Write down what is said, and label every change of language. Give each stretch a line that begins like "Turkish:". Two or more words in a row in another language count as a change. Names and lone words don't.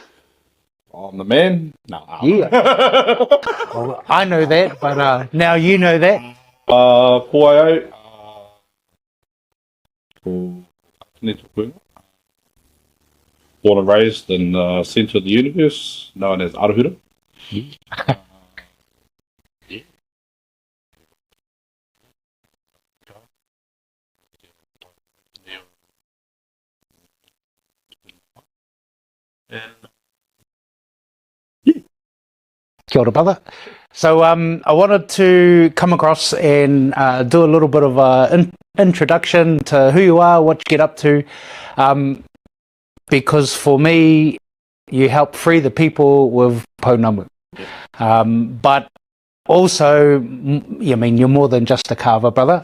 English: I'm the man. No. Yeah. Well, I know that, but now you know that.
Māori: Kōwaio.
English: Born and raised in the centre of the universe, known as Arahura.
Māori: Kia ora,
English: brother. So I wanted to come across and do a little bit of an introduction to who you are, what you get up to, because for me, you help free the people with Pounamu. But also, I mean, you're more than just a carver, brother.